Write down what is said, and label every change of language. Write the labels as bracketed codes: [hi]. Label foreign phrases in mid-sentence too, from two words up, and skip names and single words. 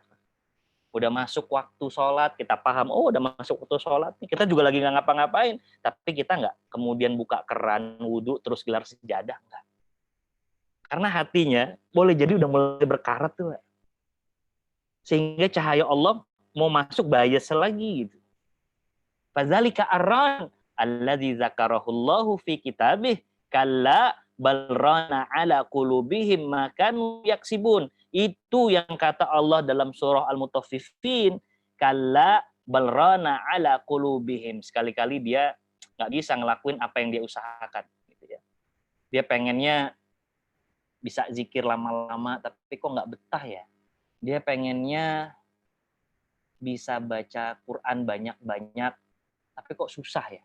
[id] Udah masuk waktu sholat, kita paham, oh udah masuk waktu sholat, kita juga lagi nggak ngapa-ngapain, tapi kita nggak kemudian buka keran wudhu terus gelar sejadah, enggak. Karena hatinya boleh jadi udah mulai berkarat tuh, sehingga cahaya Allah mau masuk bias lagi gitu. [ar] فذلك الران الذي ذكره الله في كتابه كلا بل ران على قلوبهم ما كانوا يكسبون. [id] Itu yang kata Allah dalam surah Al-Mutaffifin, [ar] كلا بل ران على قلوبهم. [id] Sekali-kali dia nggak bisa ngelakuin apa yang dia usahakan gitu ya. Dia pengennya bisa zikir lama-lama tapi kok nggak betah ya. Dia pengennya bisa baca Quran banyak-banyak tapi kok susah ya.